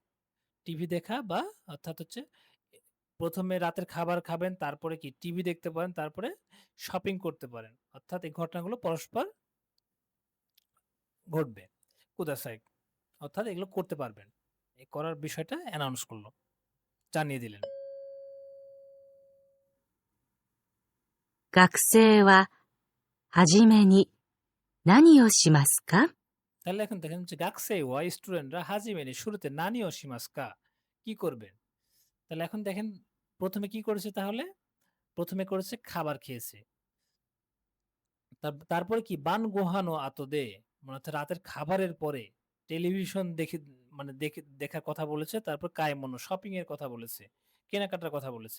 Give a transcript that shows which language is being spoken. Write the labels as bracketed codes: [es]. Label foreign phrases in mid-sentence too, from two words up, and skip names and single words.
[bn] টিভি দেখা বা অর্থাৎ হচ্ছে প্রথমে রাতের খাবার খাবেন, তারপরে কি টিভি দেখতে পারেন, তারপরে শপিং করতে পারেন, অর্থাৎ এই ঘটনাগুলো পরস্পর ঘটবে। কুদাসাই অর্থাৎ এগুলো করতে পারবেন, এই করার বিষয়টা অ্যানাউন্স করলো, জানিয়ে দিলেন। 学生ははじめに何をしますか？ তাহলে এখন দেখেন যে [ja] 学生 は [bn] স্টুডেন্টরা হাজিমেনি শুরুতে [ja] 何 を しますか [bn] কি করবেন। তাহলে এখন দেখেন প্রথমে কি করেছে, তাহলে প্রথমে করেছে খাবার খেয়েছে, তারপরে কি [ja] 晩 ご飯の 後で [bn] মানে হচ্ছে রাতের খাবারের পরে টেলিভিশন দেখে মানে দেখার কথা বলেছে, তারপর কায়মনো শপিং এর কথা বলেছে, কেনাকাটার কথা বলেছে।